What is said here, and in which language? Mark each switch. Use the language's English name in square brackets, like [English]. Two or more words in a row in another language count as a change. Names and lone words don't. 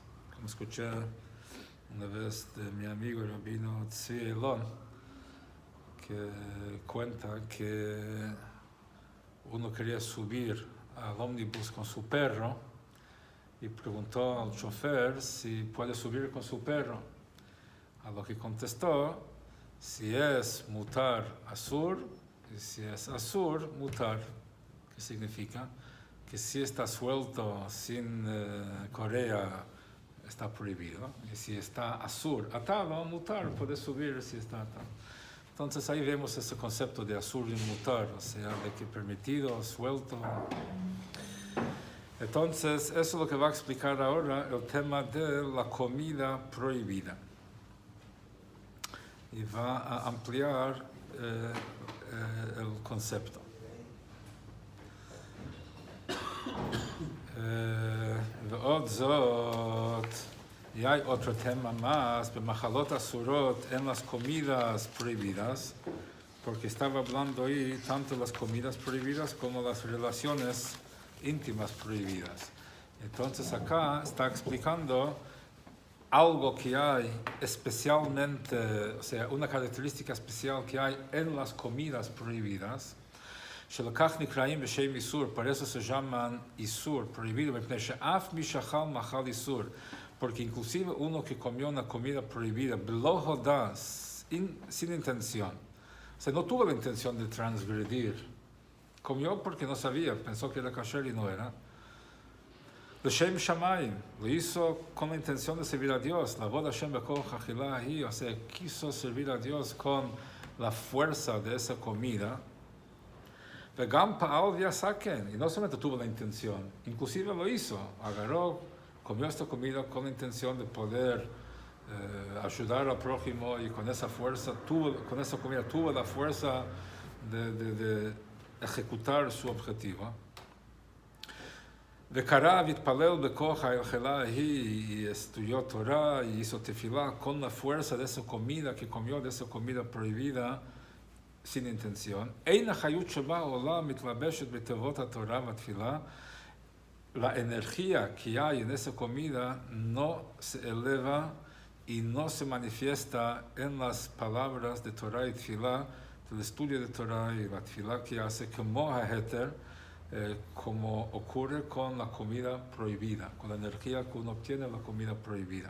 [Spanish] Como escuché una vez de mi amigo el rabino Tzvi Elon, que cuenta que uno quería subir al ómnibus con su perro y preguntó al chofer si puede subir con su perro. A lo que contestó, si es [Hebrew] מותר אסור, [Spanish] y si es [Hebrew] אסור, מותר. [Spanish] ¿Qué significa? Que si está suelto sin correa, está prohibido. Y si está asur, atado, mutar, puede subir si está atado. Entonces ahí vemos ese concepto de asur y mutar, o sea, de que permitido, suelto. Entonces, eso es lo que va a explicar ahora el tema de la comida prohibida. Y va a ampliar el concepto. [Hebrew] ועוד זאת, [Spanish] y hay otro tema más, [Hebrew] במחלות אסורות [Spanish] en las comidas prohibidas, porque estaba hablando ahí tanto las comidas prohibidas como las relaciones íntimas prohibidas. Entonces acá está explicando algo que hay especialmente, o sea, una característica especial que hay en las comidas prohibidas, [Hebrew] שלקח נקראים בשם איסור, [Spanish] por eso se llaman איסור, prohibido, [Hebrew] מפני שאף מי שאכל מאכל איסור, [Spanish] porque inclusive uno que comió una comida prohibida, [Hebrew] בלא הודע, [Spanish] sin intención, o sea, no tuvo la intención de transgredir, comió porque no sabía, pensó que era kasher y no era, [Hebrew] לשם שמיים, [Spanish] lo hizo con la intención de servir a Dios, [Hebrew] לעבוד השם בכוח האכילה ההיא, [Spanish] o sea, quiso servir a Dios con la fuerza de esa comida, [Hebrew] וגם פעל ועשה כן, [Spanish] y no solamente tuvo la intención, inclusive lo hizo, agarró, comió esta comida con la intención de poder ayudar al prójimo y con esa fuerza, con esa comida tuvo la fuerza de ejecutar su objetivo. [Hebrew] וקרא והתפלל בכוח האכילה ההיא, [Spanish] y estudió Torah y hizo tefilá con la fuerza de esa comida que comió, de esa comida prohibida, sin intención. [Hebrew] אין החיות שבה עולה מתלבשת בתיבות התורה והתפילה, [Spanish] la energía que hay en esa comida no se eleva y no se manifiesta en las palabras de Torah y tefilá, del estudio de Torah y la tefilá que hace como haheter, como ocurre con la comida prohibida, con la energía que uno obtiene en la comida prohibida.